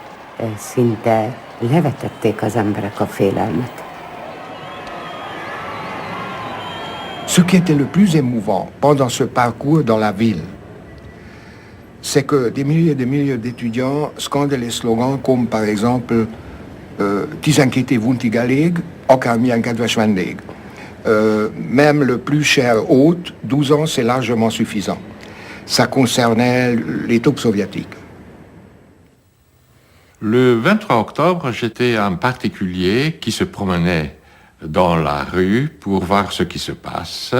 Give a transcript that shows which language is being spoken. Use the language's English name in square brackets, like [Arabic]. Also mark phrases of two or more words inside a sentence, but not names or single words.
[French] Ce qui était le plus émouvant pendant ce parcours dans la ville, c'est que des milliers d'étudiants scandent les slogans comme par exemple « [Hungarian] Tizenkét év untig elég, akármilyen kedves vendég ». [French] Même le plus cher hôte, 12 ans, c'est largement suffisant. Ça concernait les troupes soviétiques. Le 23 octobre, j'étais un particulier qui se promenait dans la rue pour voir ce qui se passe.